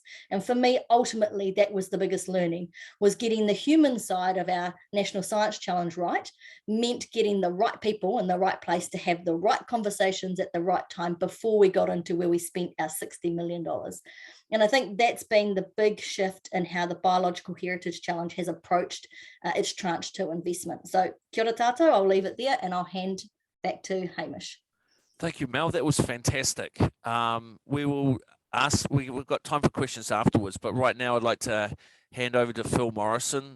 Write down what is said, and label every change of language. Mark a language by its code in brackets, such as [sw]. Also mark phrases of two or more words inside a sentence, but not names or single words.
[en] And for me, ultimately, that was the biggest learning, was getting the human side of our National Science Challenge right, meant getting the right people in the right place to have the right conversations at the right time before we got into where we spent our $60 million. And I think that's been the big shift in how the Biological Heritage Challenge has approached its tranche 2 investment. [mi] So kia ora tātou, [en] I'll leave it there and I'll hand back to Hamish. Thank you, Mel. That was fantastic. We've got time for questions afterwards, but right now I'd like to hand over to Phil Morrison.